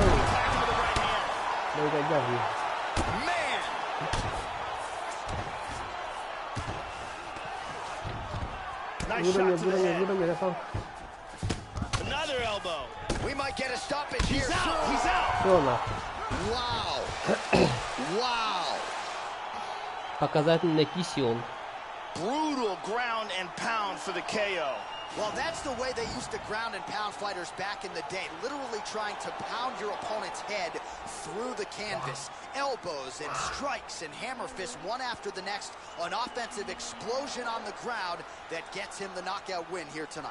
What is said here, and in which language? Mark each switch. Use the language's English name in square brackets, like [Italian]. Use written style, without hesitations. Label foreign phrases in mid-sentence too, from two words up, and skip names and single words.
[English] He tagged him with the right hand. Man. Nice shot to the head. Another elbow. We might get a stoppage here. He's out. He's out. Wow. Wow. [Russian] Показательный кисион. [English] Brutal ground and pound for the KO. Well, that's the way they used to ground and pound fighters back in the day, literally trying to pound your opponent's head through the canvas. Elbows and strikes and hammer fists one after the next. An offensive explosion on the ground that gets him the knockout win here tonight.